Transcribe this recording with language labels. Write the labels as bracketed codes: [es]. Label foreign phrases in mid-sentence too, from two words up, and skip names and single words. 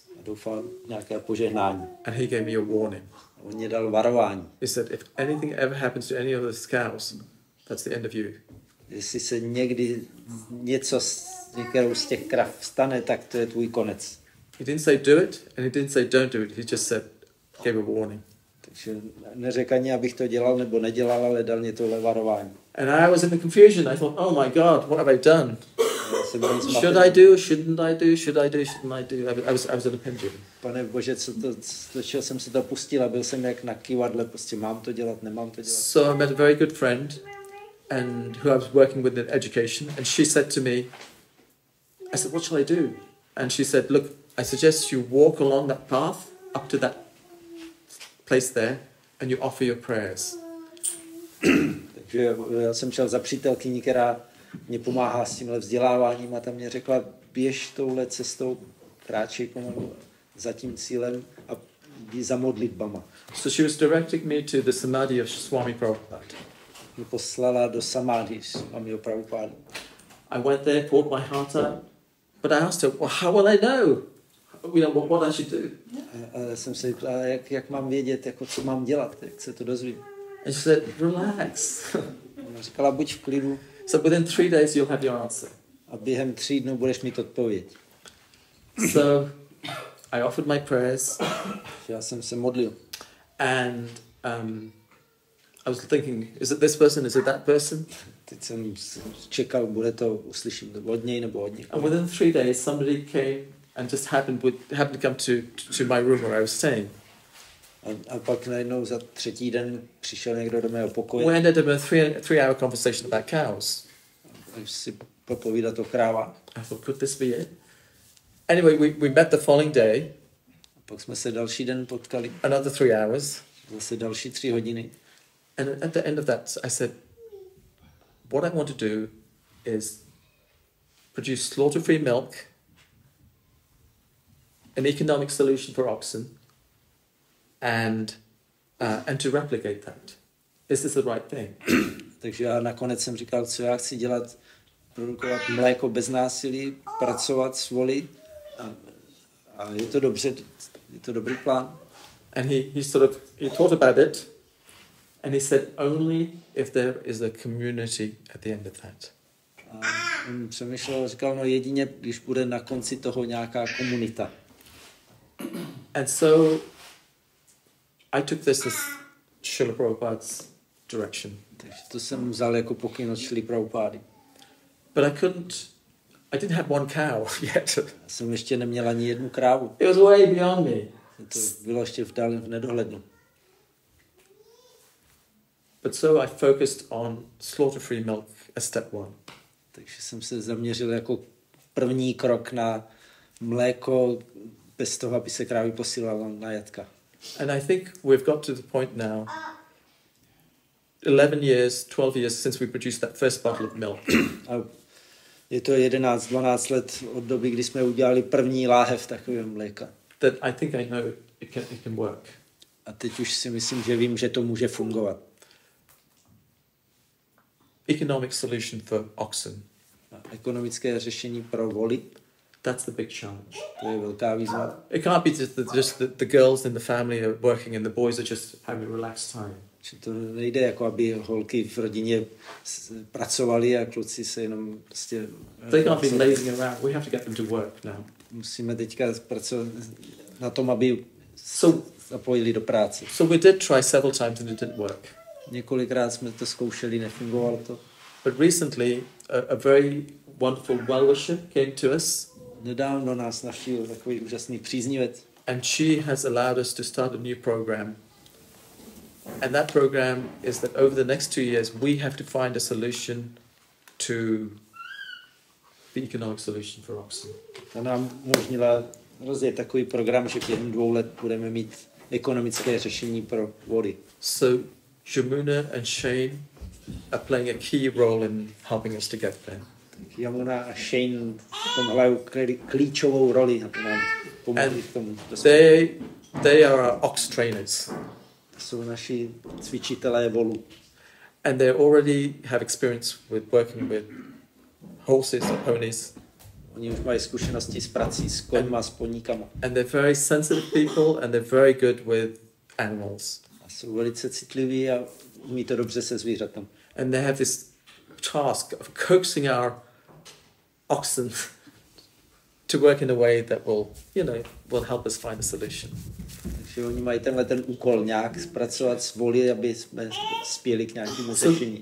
[cs] A doufal nějaké požehnání. [en] And he gave me a warning. [cs] A on mě dal varování. [en] He said, if anything ever happens to any of those cows, that's the end of you. [cs] Jestli se někdy něco s některou z těch krav stane, tak to je tvůj konec. [en] He didn't say do it, and he didn't say don't do it. He just said, gave a warning. [cs] Takže neřekl ani, abych to dělal nebo nedělal, ale dal mě tohle varování. [en] And I was in the confusion. I thought, oh my God, what have I done? Should I do? Shouldn't I do? Should I do? Shouldn't I do? I was in a pendulum. [cs] Pane Bože, do čeho jsem se to pustil a byl jsem jak na kývadle, prostě mám to dělat, nemám to dělat. [en] So I met a very good friend, and who I was working with in education, and she said to me, I said, what shall I do? And she said, look, I suggest you walk along that path up to that place there, and you offer your prayers. [cs] Takže já jsem šel za přítelkyní, která mě pomáhá s tímhle vzděláváním a tam mě řekla, běž touhle cestou, kráčej pomalu za tím cílem a jdi za modlitbama. [en] So she was directing me to the samadhi of Swami Prabhupada. [cs] Mě poslala do samadhi Swamiho Prabhupada. [en] I went there, poured my heart out, but I asked her, well, how will I know? You know, what I should do? [cs] A jsem se ptal, jak mám vědět, jako, co mám dělat, jak se to dozvím. [en] And she said, relax. [cs] Ona říkala, buď v klidu. [en] So within 3 days you'll have your answer. [cs] A během 3 dnů budeš mít odpověď. [en] So I offered my prayers. [cs] Já jsem se modlil. [en] And I was thinking, is it this person, is it that person? [cs] Teď jsem čekal, bude to, uslyším od něj nebo od něj. [en] And within 3 days somebody came and just happened to come to my room where I was staying. [cs] A pak najednou za 3. den přišel někdo do mého pokoje. [en] We ended up in a 3-hour conversation about cows. [cs] Až si popovídat o krávách. [en] I thought, could this be it? Anyway, we met the following day. [cs] A pak jsme se další den potkali. [en] Another 3 hours. [cs] Zase další 3 hodiny. [en] And at the end of that, I said, what I want to do is produce slaughter-free milk, an economic solution for oxen, and to replicate that. Is this the right thing? [cs] Takže já nakonec jsem říkal, co já chci dělat, produkovat mléko bez násilí, pracovat s volí. A je to dobře, je to dobrý plán. [en] And he thought about it, and he said, only if there is a community at the end of that. [cs] A on přemýšlel, říkal, no jedině, když bude na konci toho nějaká komunita. [en] And so I took this as Srila Prabhupada's direction. [cs] Takže to jsem vzal jako pokyn od Šrily Prabhupády. [en] But I didn't have one cow yet. [cs] Já jsem ještě neměl ani jednu krávu. [en] It was way beyond me. [cs] To bylo ještě v nedohlednu. [en] But so I focused on slaughter-free milk as step 1. [cs] Takže jsem se zaměřil jako první krok na mléko bez toho, aby se krávy posílala na jatka. [en] And I think we've got to the point now, 12 years since we produced that first bottle of milk. [cs] A je to 11-12 let od doby, kdy jsme udělali první láhev takového mléka. [en] that I think I know it can work. [cs] A teď už si myslím, že vím, že to může fungovat. [en] Economic solution for oxen. [cs] Ekonomické řešení pro voly. [en] That's the big challenge. [cs] To je velká výzva. [en] It can't be just the girls in the family are working and the boys are just having a relaxed time. [cs] Že to nejde, jako aby holky v rodině pracovaly a kluci se jenom prostě... [en] They can't be lazing around. We have to get them to work now. [cs] Musíme teďka pracovat na tom, aby So zapojili do práce. [en] So we did try several times and it didn't work. [cs] Několikrát jsme to zkoušeli, nefungovalo to. [en] But recently, a very wonderful well-wisher came to us. [cs] Nedávno nás navštívil takový úžasný příznivec. [en] And she has allowed us to start a new program. And that program is that over the next 2 years, we have to find a solution to the economic solution for oxen. [cs] Ta nám umožnila rozjet takový program, že během 2 let budeme mít ekonomické řešení pro vody. [en] So Jamuna and Shane are playing a key role in helping us to get there. [cs] Jamuna a Shane v tom hrají klíčovou roli, aby nám pomohli k tomu. [en] They are our ox trainers. [cs] To jsou naši cvičitelé volů. [en] And they already have experience with working with horses or ponies. [cs] Oni už mají zkušenosti s prací s koňma, s poníkama. [en] And they're very sensitive people and they're very good with animals. [cs] A jsou velice citliví a umí to dobře se zvířatem. [en] And they have this task of coaxing our oxen to work in a way that will help us find a solution. [cs] Takže oni mají ten úkol nějak zpracovat s voly, aby jsme spěli k nějakému řešení.